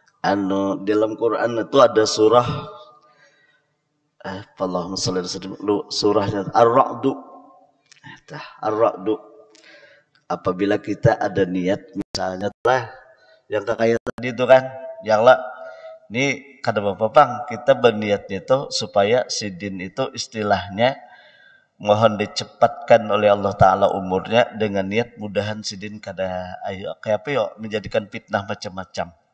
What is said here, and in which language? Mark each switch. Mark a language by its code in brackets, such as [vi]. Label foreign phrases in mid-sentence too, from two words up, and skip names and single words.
[bjn] dalam Quran itu ada surah [ar] اللهم صل على سيدنا [bjn] surahnya Ar-Ra'du. Ar-Ra'du. Apabila kita ada niat misalnya lah yang kayak tadi itu kan, yang lah ini kata Bapak Bang, kita berniatnya itu supaya sidin itu istilahnya mohon dicepatkan oleh Allah Ta'ala umurnya dengan niat mudahan sidin kada ayo kayak apa yo menjadikan fitnah macam-macam.